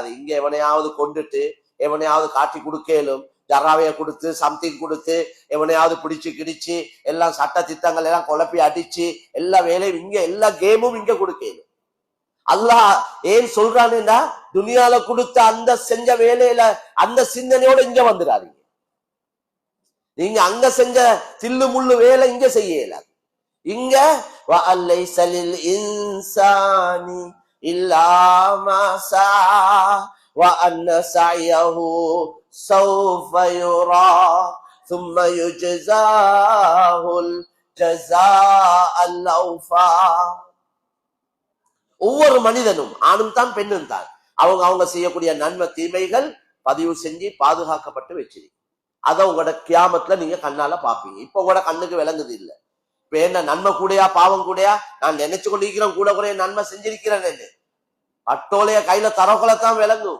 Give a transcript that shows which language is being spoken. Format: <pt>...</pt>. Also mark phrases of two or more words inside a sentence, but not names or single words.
<ta>இங்க எவனையாவது கொண்டுட்டு எவனையாவது காட்டி கொடுக்கலும், ஜராவைய கொடுத்து சம்திங் கொடுத்து எவனையாவது பிடிச்சு கிடிச்சு எல்லாம் சட்ட திட்டங்கள் எல்லாம் குழப்பி அடிச்சு எல்லா வேலையும் இங்க எல்லா கேமும் இங்க கொடுக்கலும். அல்லாஹ் ஏன் சொல்றான்னா, துனியால கொடுத்த அந்த செஞ்ச வேலையில அந்த சிந்தனையோட இங்க வந்துடாதீங்க. நீங்க அங்க செஞ்ச தில்லு முள்ளு வேலை இங்க செய்யல.</ta> <ar>இங்க وَأَلَّيْسَ لِلْإِنسَانِ إِلَّا مَا سَعَى وَأَنَّ سَعْيَهُ سَوْفَ يُرَى ثُمَّ يُجْزَاهُ الْجَزَاءَ الْأَوْفَى.</ar> <ta>ஒவ்வொரு மனிதனும் ஆணும் தான் பெண்ணும் தான் அவங்க செய்யக்கூடிய நன்மை தீமைகள் பதிவு செஞ்சு பாதுகாக்கப்பட்டு வச்சிருக்கு. அதை உங்களோட கியாமத்துல நீங்க கண்ணால பாப்பீங்க. இப்ப உங்களோட கண்ணுக்கு விளங்குது இல்ல. இப்ப என்ன நன்மை கூடையா பாவம் கூடையா? நான் நினைச்சு கொண்டிருக்கிறேன் கூட குறைய நன்மை செஞ்சிருக்கிறேன். அட்டோலைய கையில தரக்குள்ளத்தான் விளங்கும்.</ta>